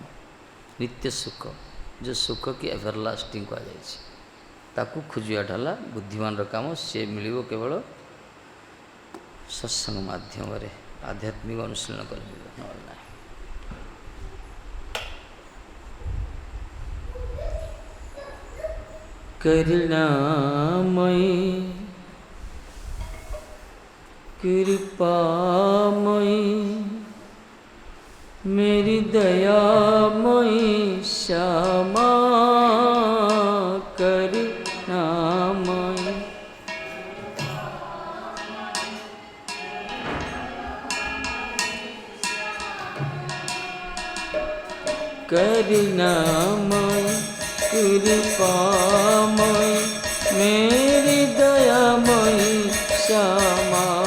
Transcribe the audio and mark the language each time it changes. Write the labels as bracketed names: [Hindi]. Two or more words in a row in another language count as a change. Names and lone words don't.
[Odia] ନିତ୍ୟ ସୁଖ, ଯେଉଁ ସୁଖ କି ଏଭରଲାଷ୍ଟିଂ କୁହାଯାଇଛି, ତାକୁ ଖୋଜିବାଟା ହେଲା ବୁଦ୍ଧିମାନର କାମ। ସେ ମିଳିବ କେବଳ ସତ୍ସଙ୍ଗ ମାଧ୍ୟମରେ, ଆଧ୍ୟାତ୍ମିକ ଅନୁଶୀଳନ କଲେ ମିଳିବ, ନହେଲେ ନାହିଁ। [Hindi] କରୁଣାମୟୀ कृपामयी मेरी दयामयी श्यामा, करुणामयी करुणामयी कृपामयी मेरी दयामयी श्यामा।